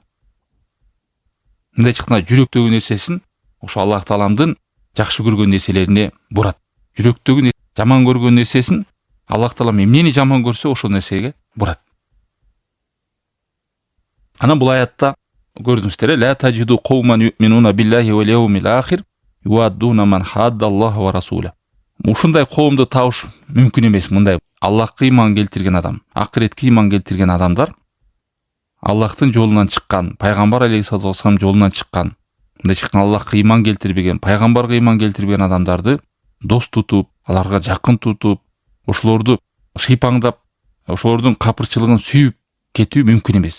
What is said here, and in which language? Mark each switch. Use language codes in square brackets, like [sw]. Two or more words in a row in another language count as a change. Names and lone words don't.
[ky] Мындай чыкканда жүрөктөгү нерсесин ошо Аллах Тааламдын жакшы көргөн нерселерине бурат. Жүрөктөгү жаман көргөн нерсесин Аллах Таалам эмнени жаман көрсө ошол нерсеге бурат. Анан бул аятта көрдүңүздөр, [ar] لا تجد قوما يؤمنون بالله واليوم الآخر يوادون من حاد الله ورسوله. [ky] Ушундай коомду табыш мүмкүн эмес. Мындай Аллахка ыйман келтирген адам, акыретке ыйман келтирген адамдар, Аллахтын жолунан чыккан, пайгамбар [ar] عليه الصلاة والسلام [ky] жолунан чыккан, мындай чыккан Аллахка ыйман келтирбеген, пайгамбарга ыйман келтирбеген адамдарды дос тутуп, аларга жакын тутуп, ошолорду шыйпаңдап, ошолордун капырчылыгын сүйүп кетүү мүмкүн эмес.